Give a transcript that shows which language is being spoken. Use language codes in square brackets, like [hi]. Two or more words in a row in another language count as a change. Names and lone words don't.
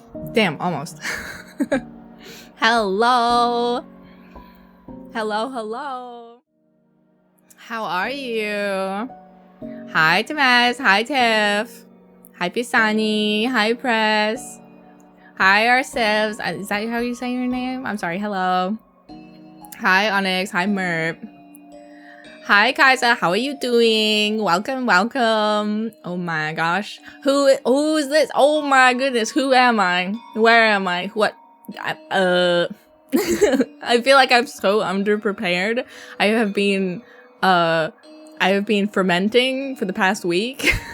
[en] Damn, almost. Hello. Hello. How are you? Hi, Tamaz. Hi, Tiff. Hi, Pisani. Hi, Press. Hi, ourselves. Is that how you say your name? I'm sorry. Hello. Hi, Onyx. Hi, Merp. Hi, Kaisa. How are you doing? Welcome. Oh my gosh. Who's this? Oh my goodness. Who am I? Where am I? What? I feel like I'm so underprepared. I have been fermenting for the past week.